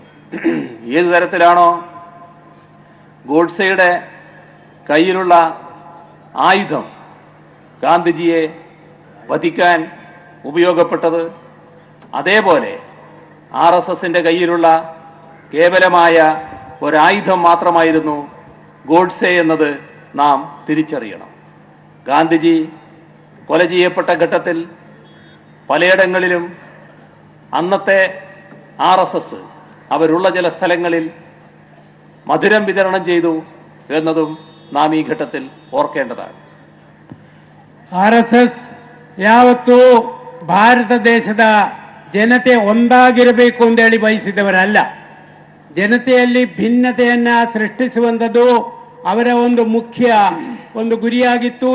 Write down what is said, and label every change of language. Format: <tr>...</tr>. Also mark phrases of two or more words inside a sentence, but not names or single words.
<ml>ഏതു തരത്തിലാണോ ഗോഡ്സെയുടെ കയ്യിലുള്ള ആയുധം ഗാന്ധിജിയെ വധിക്കാൻ ഉപയോഗപ്പെട്ടത്, അതേപോലെ RSSൻ്റെ കയ്യിലുള്ള കേവലമായ ഒരായുധം മാത്രമായിരുന്നു ഗോഡ്സെ എന്നത് നാം തിരിച്ചറിയണം. ഗാന്ധിജി കൊല ചെയ്യപ്പെട്ട ഘട്ടത്തിൽ പലയിടങ്ങളിലും അന്നത്തെ RSS അവരുള്ള ചില സ്ഥലങ്ങളിൽ മധുരം വിതരണം ചെയ്തു എന്നതും നാം ഈ ഘട്ടത്തിൽ ഓർക്കേണ്ടതാണ്.</ml> <kn>RSS ಯಾವತ್ತೂ ಭಾರತ ದೇಶದ ಜನತೆ ಒಂದಾಗಿರಬೇಕು ಅಂತೇಳಿ ಬಯಸಿದವರಲ್ಲ. ಜನತೆಯಲ್ಲಿ ಭಿನ್ನತೆಯನ್ನು ಸೃಷ್ಟಿಸುವಂಥದ್ದು ಅವರ ಒಂದು ಮುಖ್ಯ ಒಂದು ಗುರಿಯಾಗಿತ್ತು.</kn>